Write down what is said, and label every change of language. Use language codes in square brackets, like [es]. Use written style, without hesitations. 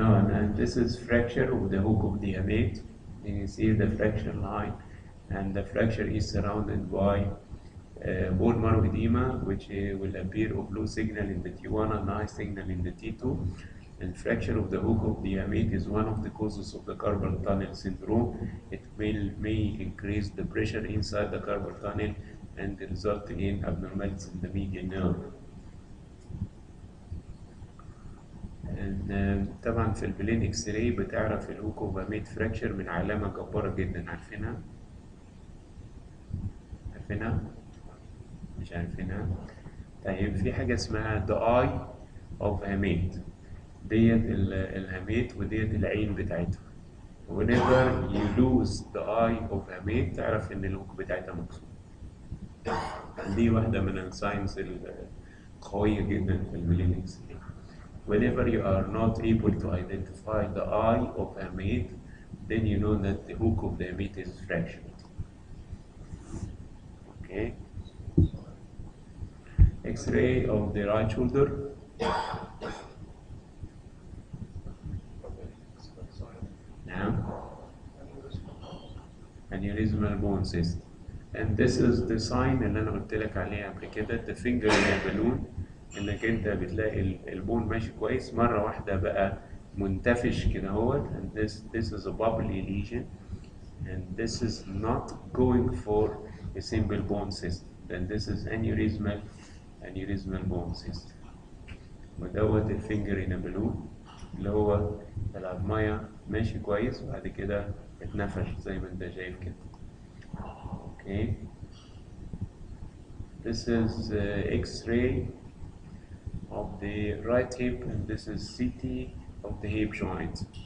[en] And this is fracture of the hook of the hamate. You can see the fracture line, and the fracture is surrounded by bone marrow edema, which will appear of low signal in the T1 and high signal in the T2. And fracture of the hook of the hamate is one of the causes of the carpal tunnel syndrome. It may increase the pressure inside the carpal tunnel and result in abnormalities in the median nerve. [ar] طبعا في البلين اكس راي بتعرف الهوك اوف ميد فراكشر من علامة جبارة جدا. عارفينها؟ عارفينها؟ مش عارفينها؟ طيب في حاجة اسمها the eye of hamate، ديت الهامات وديت العين بتاعتها. [en] whenever you lose the eye of hamate [ar] تعرف إن الهوك بتاعتها مكسورة. دي واحدة من الساينز القوية جدا في البلين اكس راي. [en] Whenever you are not able to identify the eye of a hamate, then you know that the hook of the hamate is fractured. Okay. X-ray of the right shoulder. Now, aneurysmal bone cyst. And this is the sign [ar] اللي أنا قلت لك عليه قبل كده، [en] the finger in a balloon. [ar] إنك أنت بتلاقي البون ماشي كويس، مرة واحدة بقى منتفش كده اهوت. [en] And this is a bubbly lesion. And this is not going for a simple bone cyst. Then this is aneurysmal bone cyst. [ar] ودوت الفينجر in a balloon اللي هو العظمية ماشي كويس وبعد كده اتنفش زي ما انت شايف كده. [en] Okay. This is X-ray of the right hip, and this is CT of the hip joint.